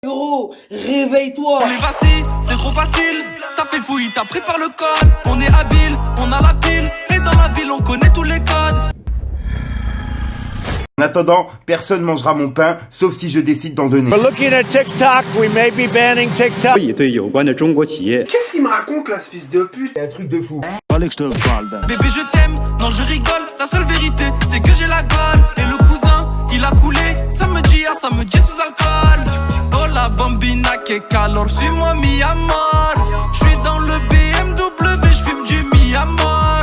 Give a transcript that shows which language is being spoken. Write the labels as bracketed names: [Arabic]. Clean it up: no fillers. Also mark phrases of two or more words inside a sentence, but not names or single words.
[French] Gros, réveille-toi. Les vacilles, c'est trop facile. T'as fait le fouille, t'as pris par le col. On est habile, on a la pile. Et dans la ville, on connaît tous les codes. En attendant, personne mangera mon pain, sauf si je décide d'en donner. [English] We're looking at TikTok. We may be banning TikTok. [Chinese] 对有关的中国企业 [French] Qu'est-ce qu'il me raconte là, ce fils de pute? C'est un truc de fou. Bébé, je t'aime, non, je rigole. La seule vérité, c'est que j'ai la gaule. Et le cousin, il a coulé. Ça me dit sous alcool. [Spanish] Oh la bambina, que calor, suis-moi mi amor. [French] J'suis dans le BMW, j'fume du [Spanish] mi amor.